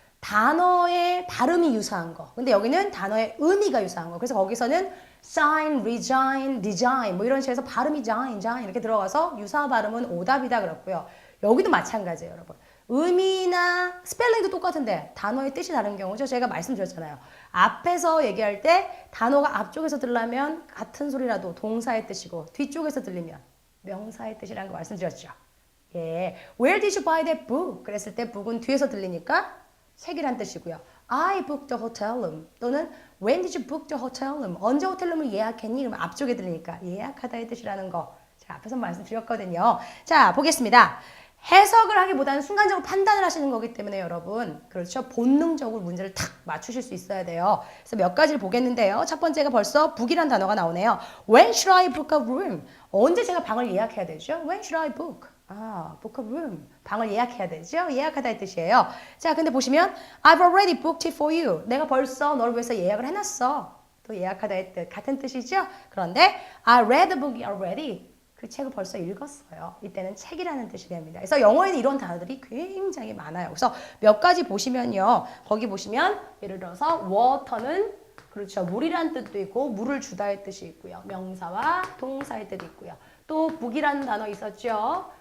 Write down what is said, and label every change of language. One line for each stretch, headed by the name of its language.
Korean: 단어의 발음이 유사한 거. 근데 여기는 단어의 의미가 유사한 거. 그래서 거기서는 sign, resign, design 뭐 이런 식으로 해서 발음이 sign 이렇게 들어가서 유사 발음은 오답이다 그랬고요. 여기도 마찬가지예요, 여러분. 의미나 스펠링도 똑같은데 단어의 뜻이 다른 경우죠. 제가 말씀드렸잖아요. 앞에서 얘기할 때 단어가 앞쪽에서 들려면 같은 소리라도 동사의 뜻이고 뒤쪽에서 들리면 명사의 뜻이라는 거 말씀드렸죠.
English: 예, Where did you buy that book?
Korean: 그랬을 때 book은 뒤에서 들리니까 책이란 뜻이고요.
English: I booked the hotel room 또는 When did you book the hotel room?
Korean: 언제 호텔룸을 예약했니? 그러면 앞쪽에 들리니까 예약하다의 뜻이라는 거 제가 앞에서 말씀드렸거든요. 자, 보겠습니다. 해석을 하기보다는 순간적으로 판단을 하시는 거기 때문에 여러분 그렇죠. 본능적으로 문제를 탁 맞추실 수 있어야 돼요. 그래서 몇 가지를 보겠는데요. 첫 번째가 벌써 book이란 단어가 나오네요.
English: When should I book a room?
Korean: 언제 제가 방을 예약해야 되죠?
English: When should I book? book a room.
Korean: 방을 예약해야 되죠? 예약하다의 뜻이에요. 자, 근데 보시면
English: I've already booked it for you.
Korean: 내가 벌써 너를 위해서 예약을 해놨어. 또 예약하다의 뜻 같은 뜻이죠?
English: 그런데 I read the book already.
Korean: 그 책을 벌써 읽었어요. 이때는 책이라는 뜻이 됩니다. 그래서 영어에는 이런 단어들이 굉장히 많아요. 그래서 몇 가지 보시면요. 거기 보시면 예를 들어서 water는 그렇죠. 물이라는 뜻도 있고 물을 주다의 뜻이 있고요. 명사와 동사의 뜻이 있고요. 또 book이라는 단어 있었죠.